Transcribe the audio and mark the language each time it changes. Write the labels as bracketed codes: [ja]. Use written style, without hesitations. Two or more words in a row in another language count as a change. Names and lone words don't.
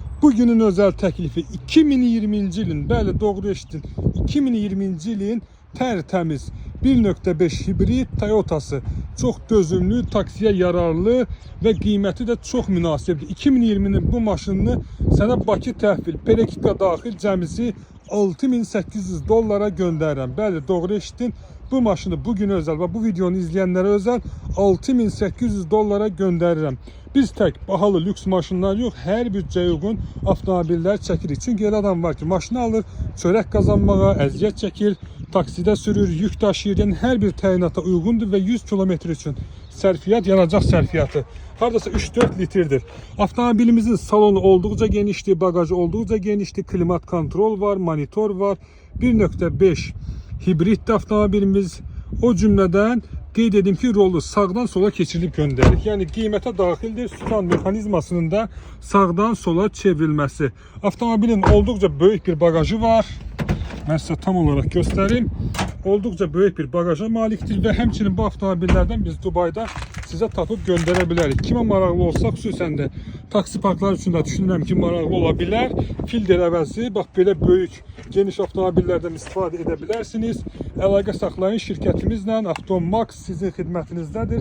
[tr] Bugünün özel teklifi [az] 2020-ci ilin, bəli doğru eşitdin, 2020-ci ilin tertemiz 1.5 hibrit Toyotası. Çox dözümlü, taksiyə yararlı və qiyməti də çox münasibdir. 2020'nin bu maşınını sənə Bakı təhvil, Perekika daxil cəmisi 6800 dollara göndərirəm. Bəli, doğru eşitdin. [tr] Bu maşını bugün özel ve bu videonu izleyenlere özel 6800 [az] dollara göndərirəm. [tr] Biz tek bahalı lüks maşınlar yok, her bütçeye uygun avtomobiller çekirik. [az] Çünkü el adam var ki maşını alır, çörek kazanmağa, əziyyət çəkir, taksidə sürür, yük daşıyır. [tr] Yani her bir təyinata uygundur ve 100 kilometre için [az] sərfiyyat, yanacaq sərfiyyatı hardasa 3-4 litrdir. [tr] Avtomobilimizin salonu oldukça genişti, bagajı oldukça genişti, klimat kontrol var, monitor var, 1.5 hibrit avtomobilimiz. [az] O cümleden qeyd edim ki, rolu sağdan sola keçirilib göndərir. Yani qiymətə daxildir, sükan mexanizmasının da sağdan sola çevrilməsi. [tr] Avtomobilin oldukça böyük bir bagajı var. Ben size tam olarak göstereyim. Oldukça büyük bir bagaja [az] maliktir ve həmçinin bu avtomobillerden biz Dubay'da size tapıb göndərə bilərik. Kimə maraqlı olsa, xüsusən də taksi parkları üçün də düşünürəm ki, maraqlı ola bilər. Filtr əvəzi, bax belə böyük, geniş avtomobillərdən istifadə edə bilərsiniz. Əlaqə saxlayın şirkətimizlə. Avtomax sizin xidmətinizdədir.